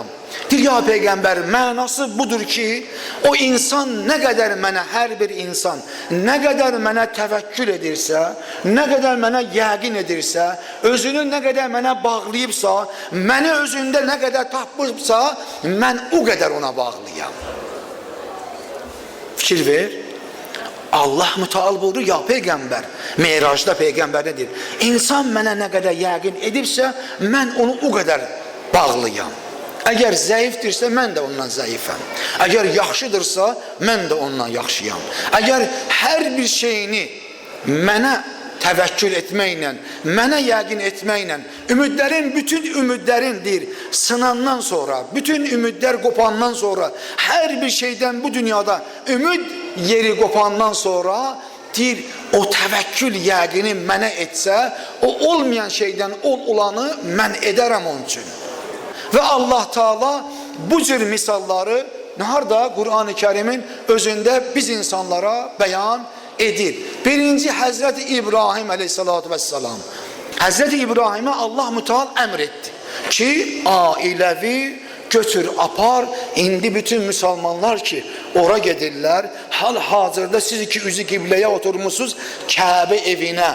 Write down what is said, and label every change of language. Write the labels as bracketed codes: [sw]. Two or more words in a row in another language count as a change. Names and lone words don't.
[az] Deyir, ya peygamber, mənası budur ki, o insan nə qədər mənə, hər bir insan nə qədər mənə təvəkkül edirsə, nə qədər mənə yəqin edirsə, özünü nə qədər mənə bağlayıbsa, məni özündə nə qədər tapıbsa, mən o qədər ona bağlıyam. Fikir ver. Allah müteal buyurur, ya peygamber, Meyrajda peygamber nedir? İnsan mənə nə qədər yəqin edibsə, mən onu o qədər bağlıyam. Əgər zəifdirsə, mən də ondan zəifəm. Əgər yaxşıdırsa, mən də ondan yaxşıyam. Əgər hər bir şeyini mənə təvəkkül etməklə, mənə yəqin etməklə, bütün ümidlərin deyir, sınandan sonra, bütün ümidlər qopandan sonra, hər bir şeydən bu dünyada ümid yeri qopandan sonra, deyir, o təvəkkül yəqini mənə etsə, o olmayan şeydən olanı mən edərəm onun üçün. Və Allah Teala bu cür misalları harda Kur'an-ı Kerim'in özünde biz insanlara beyan edir. Birinci Hazreti İbrahim [ar] عليه الصلاة والسلام. [az] Hazreti İbrahim'e Allah müteal emr etti ki ailevi götür apar, indi bütün Müslümanlar ki ora gedirlər, hal-hazırda siz iki üzü qibleye oturmuşsunuz Kabe evine.